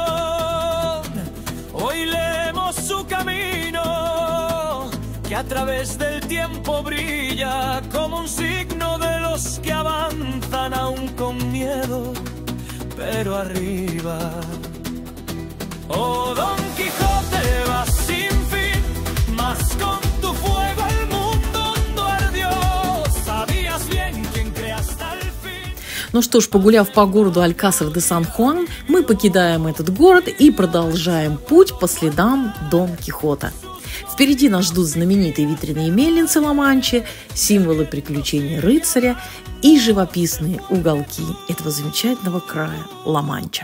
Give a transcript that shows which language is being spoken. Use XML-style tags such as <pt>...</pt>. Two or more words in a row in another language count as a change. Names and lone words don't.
<es>Hoy leemos su camino, que a través del tiempo brilla como un signo de los que avanzan aún con miedo, pero arriba. Oh, Don Quijote, vas sin fin, mas con tu fuego el mundo hondo ardió. Sabías bien quién cree hasta el fin.</es> <ru>Ну что ж, погуляв по городу Алькасар де Сан-Хуан, мы покидаем этот город и продолжаем путь по следам Дон Кихота. Впереди нас ждут знаменитые ветряные мельницы Ла-Манчи, символы приключений рыцаря и живописные уголки этого замечательного края Ла-Манча.</ru>